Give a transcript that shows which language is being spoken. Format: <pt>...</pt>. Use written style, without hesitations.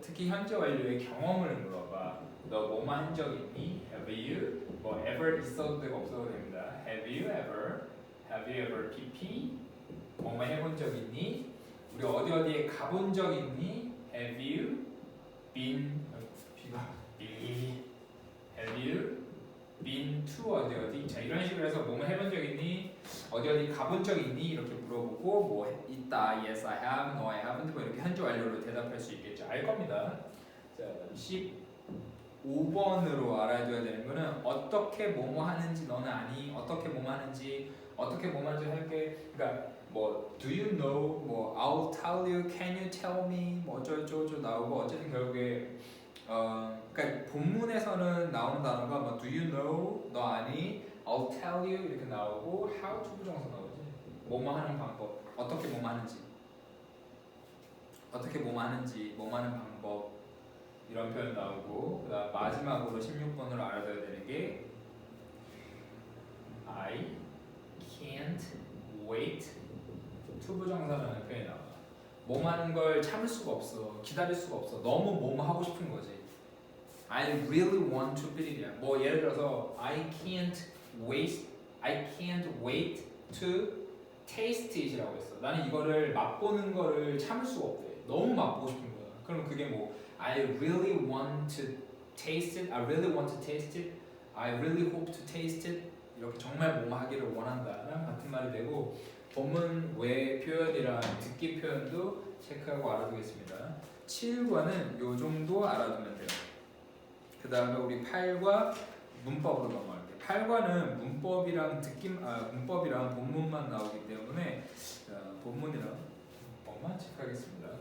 <ko>특히 현재 완료의 경험을 물어봐. 너 뭐뭐 한 적 있니?</ko> <en>Have you?</en> <ko>뭐 ever 있어도 되고 없어도 됩니다.</ko> <en>Have you ever? Have you ever pp?</en> <ko>뭐뭐 해본 적 있니? 우리 어디에 가본 적 있니?</ko> <en>Have you been? 비가 Have you been to 어디?</en> <ko>자, 이런 식으로 해서 뭐뭐 해본 적 있니? 어디 가본 적 있니? 이렇게 물어보고 뭐 있다,</ko> <en>yes I have, no I haven't</en> <ko>뭐 이렇게 현재 완료로 대답할 수 있겠죠. 알 겁니다. 자, 15번으로 알아둬야 되는 거는 어떻게 뭐뭐 하는지 너는 아니? 어떻게 뭐뭐 하는지 할게. 그러니까 뭐</ko> <en>do you know?</en> <ko>뭐</ko> <en>I'll tell you, can you tell me?</en> <ko>뭐 어쩌고저쩌고 나오고 어쨌든 결국에 그러니까 본문에서는 나오는 단어가 뭐</ko> <en>do you know?</en> <ko>너 아니?</ko> <en>I'll tell you</en> <ko>이렇게 나오고 how to 부정사 나오지. 뭐뭐 하는 방법, 어떻게 뭐뭐 하는지, 뭐뭐 하는 방법 이런 표현 나오고 그다음 마지막으로 16번으로 알아둬야 되는 게</ko> <en>I can't wait to</en> <ko>부정사라는 표현이 나와. 뭐뭐 하는 걸 참을 수가 없어, 기다릴 수가 없어. 너무 뭐뭐 하고 싶은 거지.</ko> <en>I really want to be.</en> <ko>뭐 예를 들어서</ko> <en>I can't wait to taste it</en> <ko>이라고 했어. 나는 이거를 맛보는 거를 참을 수가 없대. 너무 맛보고 싶은 거야. 그럼 그게 뭐</ko> <en>I really want to taste it. I really want to taste it. I really hope to taste it.</en> <ko>이렇게 정말 뭐뭐 하기를 원한다랑 같은 말이 되고 본문 외 표현이랑 듣기 표현도 체크하고 알아두겠습니다. 7과는 요 정도 알아두면 돼요. 그 다음에 우리 8과 문법으로 넘어갈게요. 8과는 문법이랑 본문만 나오기 때문에 본문이랑 문법만 체크하겠습니다.</ko>